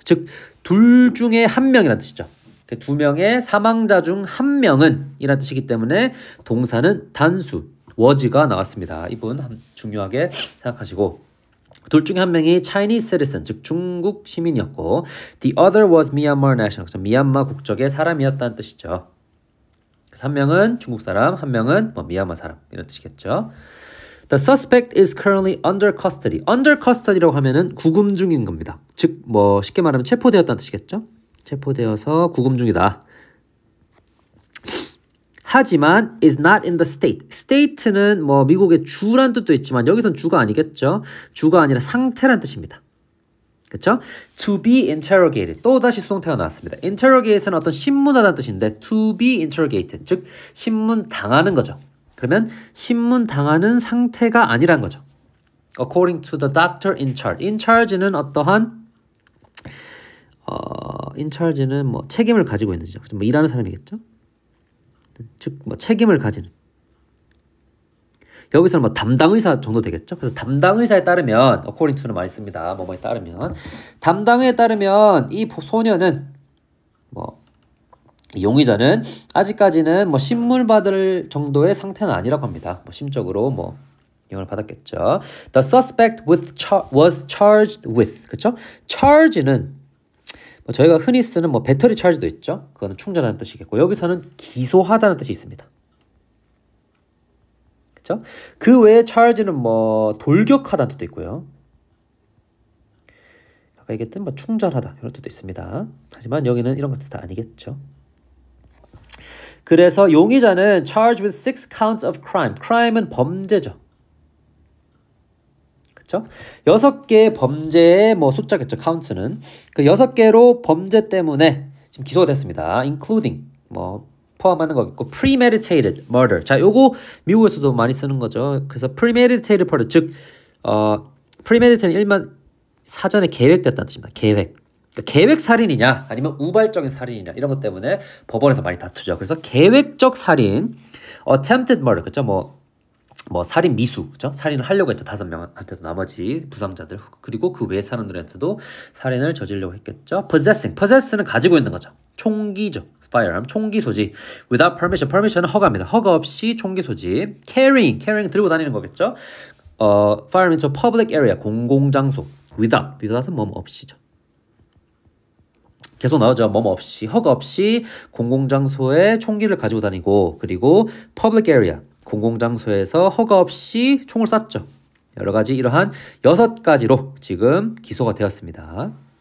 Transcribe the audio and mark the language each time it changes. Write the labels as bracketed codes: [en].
[ko] 즉, 둘 중에 1명이라는 뜻이죠. 2명의 사망자 중 1명은 이라는 뜻이기 때문에 동사는 단수 was가 나왔습니다. 이분 중요하게 생각하시고 둘 중에 1명이 [en] Chinese citizen, [ko] 즉 중국 시민이었고 [en] The other was Myanmar national, [ko] 미얀마 국적의 사람이었다는 뜻이죠. 그래서 1명은 중국 사람, 1명은 미얀마 사람 이런 뜻이겠죠. [en] The suspect is currently under custody. under custody [ko] 라고 하면은 구금 중인 겁니다. 즉 쉽게 말하면 체포되었다는 뜻이겠죠. 체포되어서 구금 중이다. 하지만 [en] is not in the state. [ko] state는 미국의 주란 뜻도 있지만 여기선 주가 아니겠죠. 주가 아니라 상태란 뜻입니다. 그렇죠? [en] To be interrogated. [ko] 또다시 수동태가 나왔습니다. interrogate는 어떤 신문하다는 뜻인데 [en] to be interrogated. [ko] 즉 신문 당하는 거죠. 그러면 신문 당하는 상태가 아니란 거죠. [en] according to the doctor in charge. [ko] in charge는 어떠한 in charge는 뭐 책임을 가지고 있는지죠. 뭐 일하는 사람이겠죠. 즉 뭐 책임을 가지는. 여기서는 뭐 담당 의사 정도 되겠죠. 그래서 담당 의사에 따르면 according to는 많이 씁니다. 뭐뭐에 따르면 담당에 따르면 이 소녀는 뭐 용의자는 아직까지는 뭐 신물 받을 정도의 상태는 아니라고 합니다. 뭐 심적으로 뭐 영을 받았겠죠. [en] The suspect was charged with. [ko] 그렇죠? charge는 뭐 저희가 흔히 쓰는 뭐 배터리 charge도 있죠. 그거는 충전하는 뜻이겠고 여기서는 기소하다는 뜻이 있습니다. 그렇죠? 그 외에 charge는 뭐 돌격하다는 뜻도 있고요. 아까 얘기했던 뭐 충전하다 이런 뜻도 있습니다. 하지만 여기는 이런 것들 다 아니겠죠. 그래서 용의자는 [en] charged with 6 counts of crime. [ko] crime은 범죄죠. 그렇죠? 6개의 범죄의 뭐 숫자겠죠. count는 그 6개로 범죄 때문에 지금 기소가 됐습니다. including 뭐 포함하는 거겠고 [en] premeditated murder. [ko] 자, 요거 미국에서도 많이 쓰는 거죠. 그래서 [en] premeditated murder [ko] 즉 premeditated 일반 사전에 계획됐다는 뜻입니다. 계획. 그러니까 계획 살인이냐 아니면 우발적인 살인이냐 이런 것 때문에 법원에서 많이 다투죠. 그래서 계획적 살인, [en] attempted murder [ko] 그렇죠? 뭐 살인 미수 그렇죠? 살인을 하려고 했죠. 5명한테도 나머지 부상자들 그리고 그 외 사람들한테도 살인을 저지르려고 했겠죠. possess는 가지고 있는 거죠. 총기죠. firearm 총기 소지. [en] without permission [ko] 은 허가입니다. 허가 없이 총기 소지. carrying 들고 다니는 거겠죠. [en] firearm into public area [ko] 공공장소. without은 뭐뭐 없이죠. 계속 나오죠. 뭐뭐 없이 허가 없이 공공장소에 총기를 가지고 다니고 그리고 [en] public area [ko] 공공장소에서 허가 없이 총을 쐈죠. 여러 가지 이러한 6가지로 지금 기소가 되었습니다.